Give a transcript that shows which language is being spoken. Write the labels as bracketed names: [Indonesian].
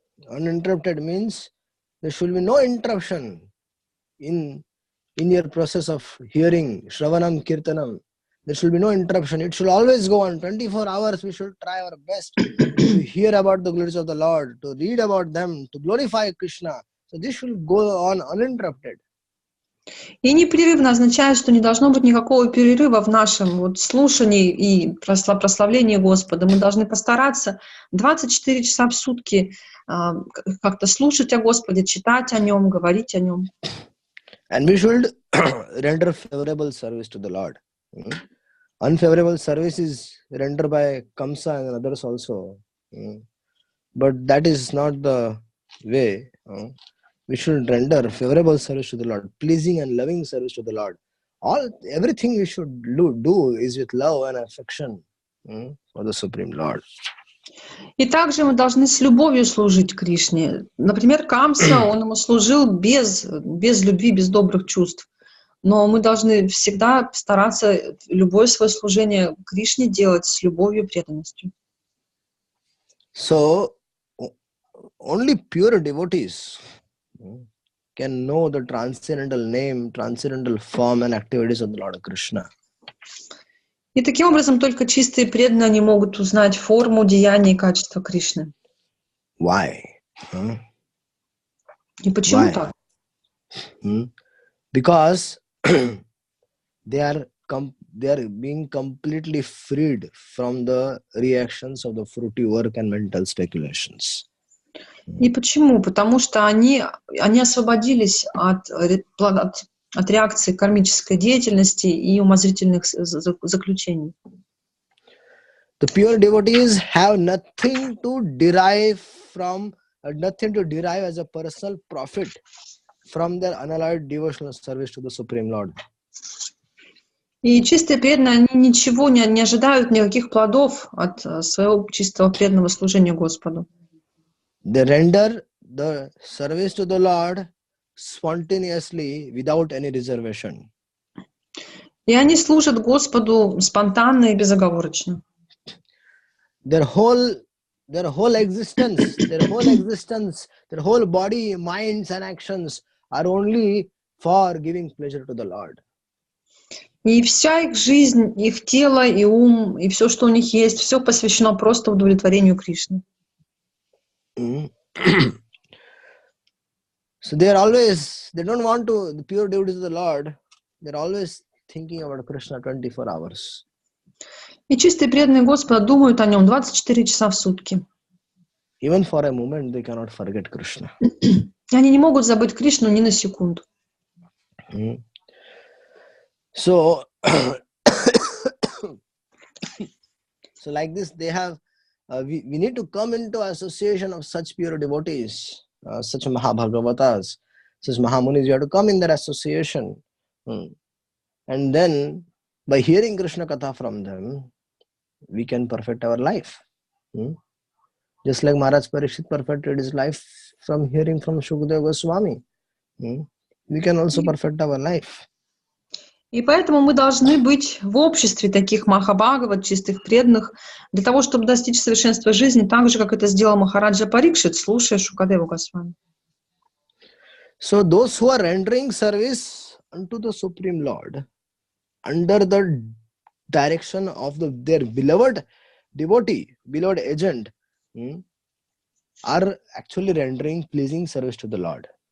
[English] Uninterrupted means there should be no interruption in your process of hearing, Shravanam, Kirtanam. There should be no interruption. It should always go on. 24 hours we should try our best to hear about the glories of the Lord, to read about them, to glorify Krishna. So this should go on uninterrupted. [Russian] И непрерывно означает, что не должно быть никакого перерыва в нашем слушании и прославлении Господа. Мы должны постараться 24 часа в сутки как-то слушать о Господе, читать о Нем, говорить о Нем. [English] And we should render favorable service to the Lord. Unfavorable service is rendered by Kamsa and others also. But that is not the way. We should render favorable service to the Lord, pleasing and loving service to the Lord. Everything we should do is with love and affection for the Supreme Lord. [Russian] И также мы должны с любовью служить Кришне. Например, Камса, он ему служил без любви, без добрых чувств. Но мы должны всегда стараться любое свое служение Кришне делать с любовью и преданностью. [English] So, only pure devotees can know the transcendental name, transcendental form and activities of the Lord Krishna. [Russian] И таким образом только чистые преданные они могут узнать форму, деяния и качества Кришны. [English] Why? [Russian] И почему так? [English] Because they are being completely freed from the reactions of the fruity work and mental speculations. [Russian] И почему? Потому что они освободились от реакции кармической деятельности и умозрительных заключений. [English] The pure devotees have nothing to derive as a personal profit from their unalloyed devotional service to the Supreme Lord. [Russian] И чистые преданные, они ничего не ожидают, никаких плодов от своего чистого преданного служения Господу. [English] They render the service to the Lord spontaneously without any reservation. [Russian] И они служат Господу спонтанно и безоговорочно. [English] Their whole existence, their whole body, minds and actions are only for giving pleasure to the Lord. [Russian] И вся их жизнь, их тело и ум, и все, что у них есть, все посвящено просто удовлетворению Кришны. [English] So they don't want to, the pure devotees of the Lord, they're always thinking about Krishna 24 hours. [Russian] И чистые преданные Господа думают о нем 24 часа в сутки. [English] Even for a moment, they cannot forget Krishna. [Russian] И они не могут забыть Кришну ни на секунду. [English] So, so like this, they have, we need to come into association of such pure devotees, such Mahabhagavatas, such Mahamunis. You have to come in their association. And then, by hearing Krishna Katha from them, we can perfect our life. Just like Maharaj Parikshit perfected his life from hearing from Shukadeva Goswami. We can also perfect our life. [Russian] И поэтому мы должны быть в обществе таких Махабхагават, чистых преданных, для того, чтобы достичь совершенства жизни, так же, как это сделал Махараджа Парикшит, слушая Шукадеву Госвами. [English] So those who are rendering service unto the Supreme Lord under the direction of their beloved devotee, beloved agent, are actually rendering pleasing service to the Lord.